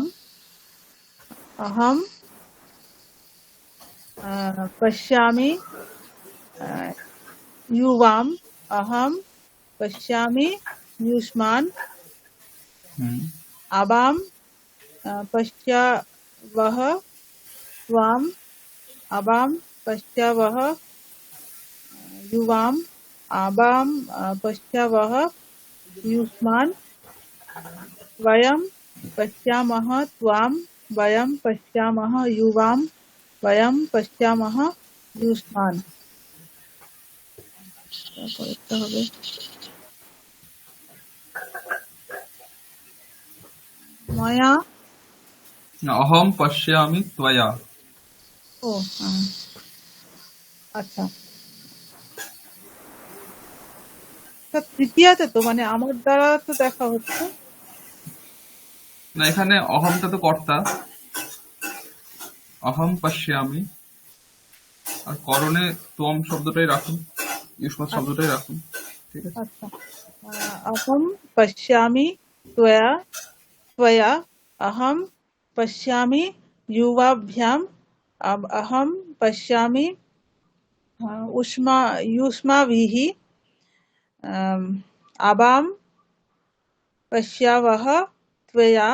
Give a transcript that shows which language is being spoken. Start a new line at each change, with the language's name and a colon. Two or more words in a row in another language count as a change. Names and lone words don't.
Sanskrit: অহম পশ্যামি ইউবাম। অহম পশ্যামি ইউষ্মান। হুম আবাম পশ্যাবহ ত্বাম। আবাম পশ্যাবহ युवाम। आबाम पश्यावह युष्मान्। वयं पश्यामः त्वां। वयं पश्यामः युवाम। वयं पश्यामः युष्मान्।
Bangla: করতে হবে। মায়া।
Sanskrit: না, অহম পশ্যামি ত্বয়া।
Bangla: ও আচ্ছা, তৃতীয়াতে তো মানে আমার দ্বারা তো দেখা হচ্ছে। না, এখানে অহমটা তো কর্তা, অহম পশ্যামি, আর করণে ত্বম শব্দটাই রাখুন, ইউষ্মৎ শব্দটাই রাখুন। ঠিক আছে। আচ্ছা,
Sanskrit: अहं पश्यामि त्वया। त्वया अहं पश्यामि युवाभ्याम्। अहं पश्यामि युष्माभिः। आवां पश्यावः त्वया।